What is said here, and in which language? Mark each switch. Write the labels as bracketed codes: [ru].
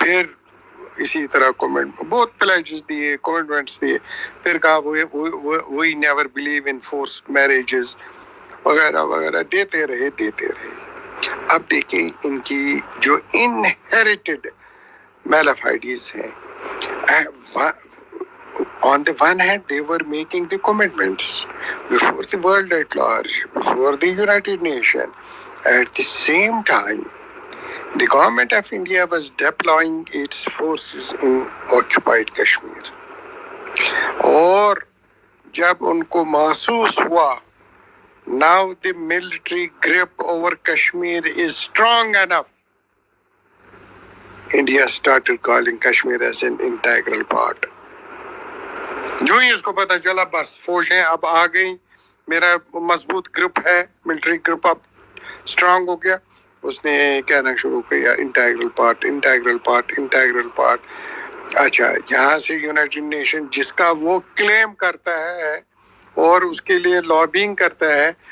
[ur] پھر اسی طرح بہت پلیجز دیے، کمٹمنٹس دیے، پھر کہا [en] we never believe in forced marriages [ur] وغیرہ وغیرہ، دیتے رہے. اب دیکھیں ان کی جو انہیریٹڈ میلافائڈیز ہیں. [en] On the one hand, they were making the commitments before the world at large, before the United Nations. At the same time, the government of India was deploying its forces in occupied Kashmir. [ur] اور جب ان کو محسوس ہوا [en] now the military grip over Kashmir is strong enough, India started calling Kashmir as an integral part. [ur] جو ہی اس کو پتا چلا بس فوجیں اب آ گئیں، میرا مضبوط گروپ ہے، ملٹری گروپ اب اسٹرانگ ہو گیا، اس نے کہنا شروع کیا integral part, integral part, integral part. اچھا، یہاں سے یونائٹڈ نیشن جس کا وہ کلیم کرتا ہے اور اس کے لیے لابینگ کرتا ہے